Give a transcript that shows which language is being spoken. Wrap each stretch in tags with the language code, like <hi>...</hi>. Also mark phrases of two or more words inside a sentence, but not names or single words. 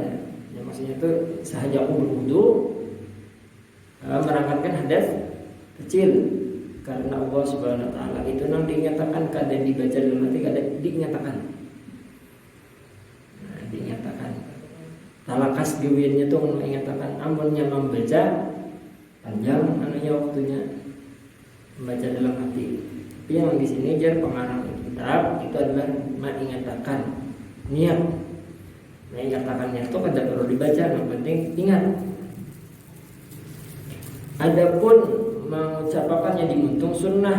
<id>Ya, maksudnya itu sahaja aku berwudu merangkatkan hadas kecil, karena Allah Subhanahu wa taala itu nang dinyatakan kada dibaca dalam hati, kada dinyatakan.</id> <bjn>Nah, dinyatakan. Talakas gawiannya tuh menyatakan amunnya membaca panjang anunya waktunya membaca dalam hati.</bjn> <id>Tapi yang di sini jar pengarang kitab itu adalah mengingatkan niat. Mengingatkan niat itu kada perlu dibaca, yang penting ingat. Adapun mengucapkannya di muntung sunnah.</id>